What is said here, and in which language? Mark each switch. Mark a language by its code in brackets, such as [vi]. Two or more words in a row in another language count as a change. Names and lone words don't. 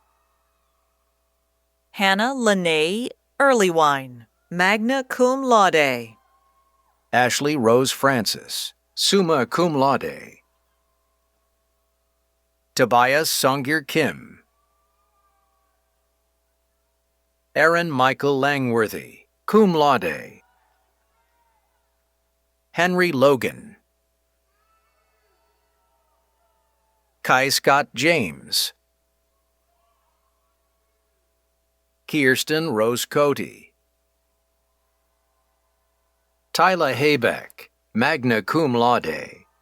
[en] Hannah Lene Earlywine, [la] magna cum laude. [en] Ashley Rose Francis, [la] summa cum laude. [en] Tobias Songir Kim. Aaron Michael Langworthy, [la] cum laude. [en] Henry Logan. Kai Scott James. Kirsten Rose Cody. Tyla Haybeck, [la] magna cum laude.